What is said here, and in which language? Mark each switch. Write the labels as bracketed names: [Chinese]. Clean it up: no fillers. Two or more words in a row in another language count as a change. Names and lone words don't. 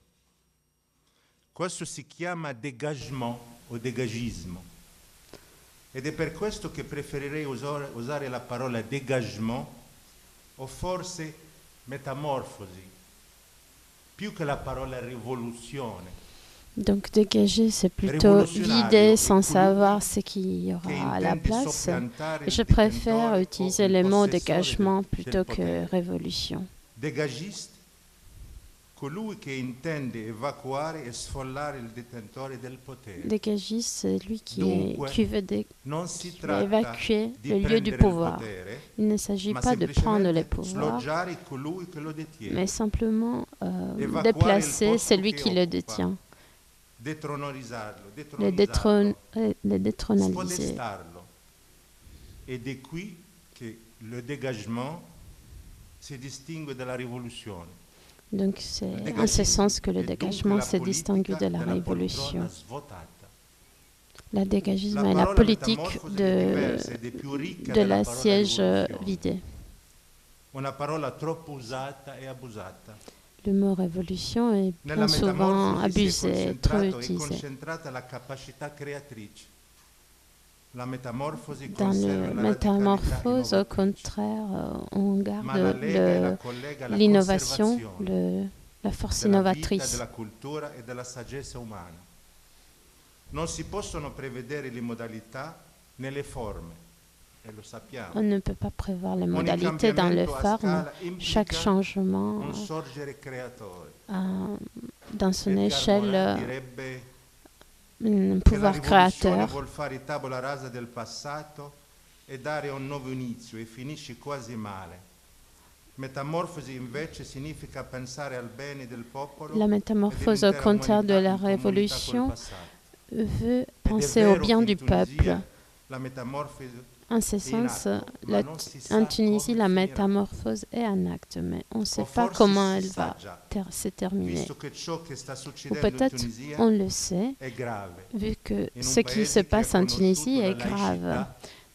[Italian] Questo si chiama dégagement o dégagismo ed è per questo che preferirei usare la parola dégagement o forse metamorfosi, più che la parola rivoluzione. [French] Donc dégager, c'est plutôt vider sans savoir ce qu'il y aura à la place. Et je préfère utiliser le mot dégagement plutôt que révolution. Dégagiste, [Italian] colui che intende evacuare e sfollare il detentore del potere. [French] Dégagiste, c'est lui qui veut évacuer le lieu du pouvoir. Il ne s'agit pas de prendre le pouvoir, mais simplement déplacer celui qui le détient. Le détrônaliser. [Italian] Ed è qui che [French] le dégagement [Italian] si distingue dalla rivoluzione. [French] Donc c'est en ce sens que le dégagement se distingue de la révolution. Le dégagisme est la politique de la siège vidée. [Italian] Una parola troppo usata e abusata. [French] Le mot révolution est bien souvent abusé, trop utilisé. Dans la métamorphose, au contraire, on garde l'innovation, la force innovatrice. [Italian] Non si possono prevedere le modalità né le forme. [French] On ne peut pas prévoir les modalités dans les formes. Chaque changement a dans son échelle un pouvoir créateur. [Italian] Vuol fare tavola rasa del passato e dare un nuovo inizio e finisce quasi male. Metamorfosi invece significa pensare al bene del popolo. [French] La métamorphose au contraire de la révolution veut penser au bien du peuple. En ce sens, en Tunisie, la métamorphose est un acte, mais on ne sait pas comment elle va se terminer. Ou peut-être on le sait, vu que ce qui se passe en Tunisie est grave.